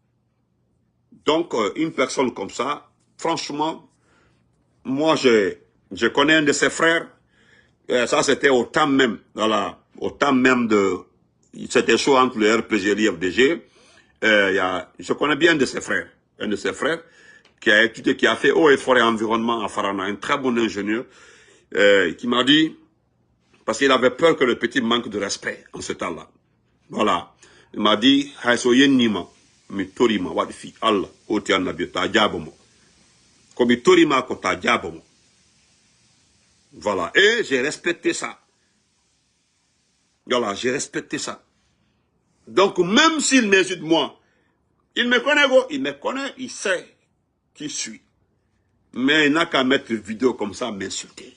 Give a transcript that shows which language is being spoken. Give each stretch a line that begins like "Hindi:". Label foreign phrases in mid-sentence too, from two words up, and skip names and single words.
French: Donc, une personne comme ça, franchement, moi, je connais un de ses frères, ça c'était au temps même, voilà, au temps même c'était chaud entre le RPG et l'IFDG, je connais bien un de ses frères, qui a étudié, qui a fait eau et forêt environnement à Farana, un très bon ingénieur, qui m'a dit, parce qu'il avait peur que le petit manque de respect en ce temps-là. Voilà. Il m'a dit,
Fula: Haïsoyen mi torima wadifi Allah, oti annabi ta jabomo. Comme torima ko ta jabomo.
French: Voilà. Et j'ai respecté ça. Voilà, j'ai respecté ça. Donc, même s'il m'insulte moi, il me connaît, il sait qui je suis. Mais il n'a qu'à mettre une vidéo comme ça, m'insulter.